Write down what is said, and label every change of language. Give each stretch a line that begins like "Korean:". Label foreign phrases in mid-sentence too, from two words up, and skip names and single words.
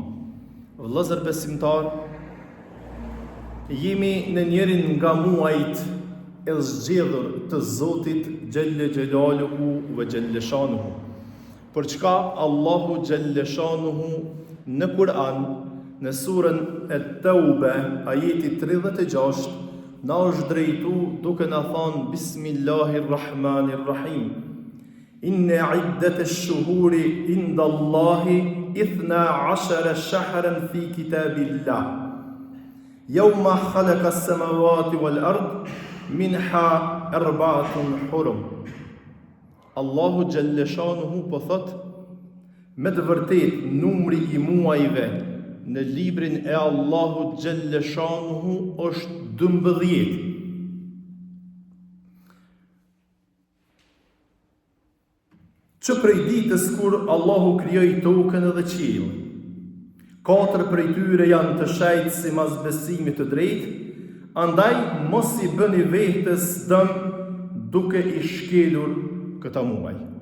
Albanian: Vëllezër besimtar, jemi në njërin nga muajt e zgjedhur të Zotit
Arabic: جل جلاله وجل شأنه,
Albanian: për çka Allahu Gjelleshanuhu në Kur'an, në surën At-Tauba, ajeti 36, na është drejtu duke na thënë Bismillahirrahmanirrahim.
Arabic: إن عدة الشهور عند الله 12 شهرا في كتاب الله. يوم خلق السماوات والأرض منها أربعة حرم.
Albanian: Allahu xhaleshanuhu po thot, me të vërtet numri i muajve në librin e Allahu xhaleshanuhu është 12. Që prej ditës kur Allahu krijoi tokën dhe qiellin, 4 prej tyre janë të shejtë si mazbesimit të drejtë, andaj mos i bëni vetes dëm duke i shkelur këta muaj.